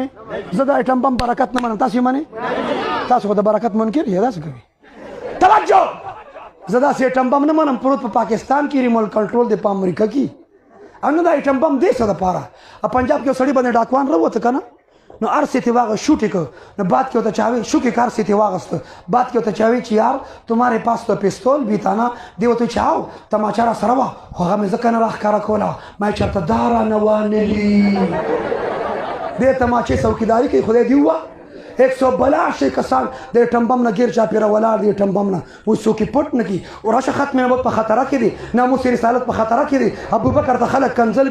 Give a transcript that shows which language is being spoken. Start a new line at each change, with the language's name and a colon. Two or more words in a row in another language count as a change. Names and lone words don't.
Pashto: زه د ایټم بم برکت نه منم تاسو یې منئ تاسو خو د برکت منکر یې داسې کوي توجه زه داسې ایټم بم نه منم پروت په پاکستان کې ریموټ کنټرول دی په امریکا کې او نه دا ایټم بم دی څه دپاره پنجاب کې یو سړي باندې ډاکوان راووته که نه نو هر څه یې واغه شوټ یې کړ نو بعد کې ورته چاوی شو کې هر څه یې واغسته بعد کې ورته چاوی چې
Urdu: یار تمہارے پاس تو پستول بھی تھا نا
Pashto: دی ورته چاو تماچا را سره وه خو هغه مې ځکه نه راښکاره کوله ما یې چېرته دا رانه وانلي دې تماچې څوکیداري کوي خدای دې ووه 182 کسان د ایټم بم نه ګیر چاپېره ولاړ دي ایټم بم نه اوس څوک یې پټ نه کړي راشه ختم نبوت په خطره کې دي ناموس رسالت په خطره کې دي ابوبکر ته خلک کنځل